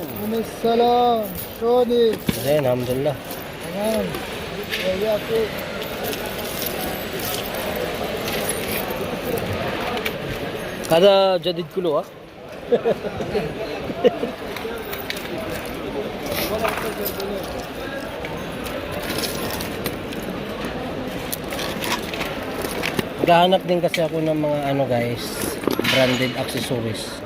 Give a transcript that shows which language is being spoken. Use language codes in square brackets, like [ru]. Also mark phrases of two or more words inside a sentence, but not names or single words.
[ar] Waalaikumsalam. شلونك؟ زين الحمد لله. تمام. وياكم. هذا جديد كله ها؟ [tl] Gahanap din kasi ako ng mga ano guys, [en] branded accessories.